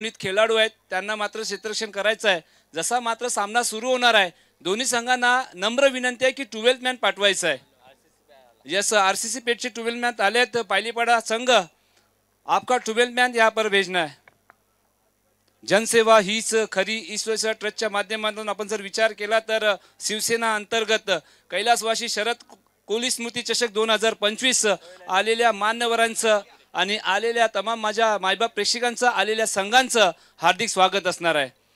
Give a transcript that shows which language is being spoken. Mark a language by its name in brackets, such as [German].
[Marathi] खेळाडू आहेत त्यांना मात्र क्षेत्ररक्षण करायचं आहे. जसा मात्र सामना सुरू होणार आहे दोन्ही संघांना नम्र विनंती आहे की 12th मॅन पाठवायचं आहे. यस आरसीसी पेटचे 12th मॅन आले आहेत. [Hindi] पायलीपाडा संघ आपका 12th मॅन यहाँ पर भेजना है. [Marathi] जनसेवा हीच खरी ईश्वर ट्रस्टच्या माध्यमातून आपण जर विचार केला तर शिवसेना अंतर्गत कैलासवासी शरद कोहली स्मृती चषक 2025 आलेल्या मान्यवरांचं आणि आलेल्या तमाम माझ्या मायबाप प्रेक्षकांचं आलेल्या संघांचं हार्दिक स्वागत असणार आहे.